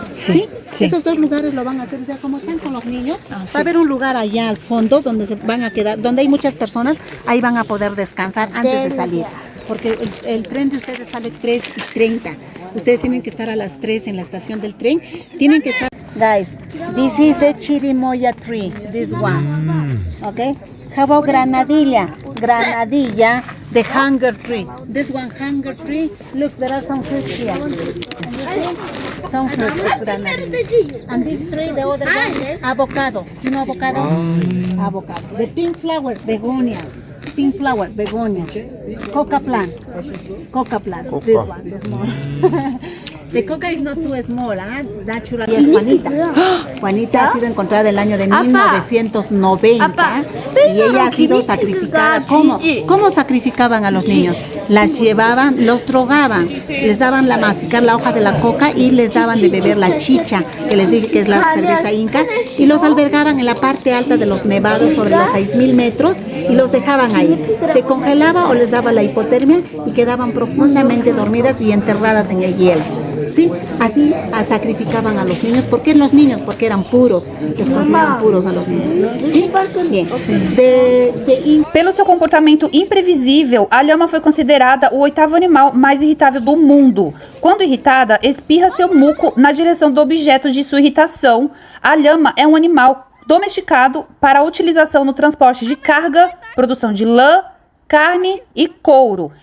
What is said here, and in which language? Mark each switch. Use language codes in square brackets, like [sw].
[es] Sí, sí. Esos dos lugares lo van a hacer, o sea, como están con los niños, va a haber un lugar allá al fondo donde se van a quedar, donde hay muchas personas, ahí van a poder descansar antes de salir. Porque el tren de ustedes sale 3:30. Ustedes tienen que estar a las 3 en la estación del tren. Tienen que estar... [en] Guys, this is the chirimoya tree, this one. Okay? How about granadilla? Granadilla, the hunger tree. This one, hunger tree. Look, there are some fruits here. Some fruits of granadilla. And this tree, the other one is avocado. You know avocado? Avocado. The pink flower, begonias. Pink flower, begonia. Coca plant. Coca plant. This one, the small. The coca is not too small, natural. [es] Y es Juanita. Juanita ha sido encontrada en el año de 1990 y ella ha sido sacrificada. ¿Cómo sacrificaban a los niños? Las llevaban, los drogaban, les daban masticar la hoja de la coca y les daban de beber la chicha, que les dije que es la cerveza inca, y los albergaban en la parte alta de los nevados sobre los 6.000 metros y los dejaban ahí. Se congelaba o les daba la hipotermia y quedaban profundamente dormidas y enterradas en el hielo. ¿Sí? Así sacrificaban a los niños. ¿Por qué los niños? Porque eran puros, les consideraban puros a los niños. ¿Sí? Bien. [pt] Pelo seu comportamento imprevisível, a lhama foi considerada o 8º animal mais irritável do mundo. Quando irritada, espirra seu muco na direção do objeto de sua irritação. A lhama é um animal domesticado para a utilização no transporte de carga, produção de lã, carne e couro.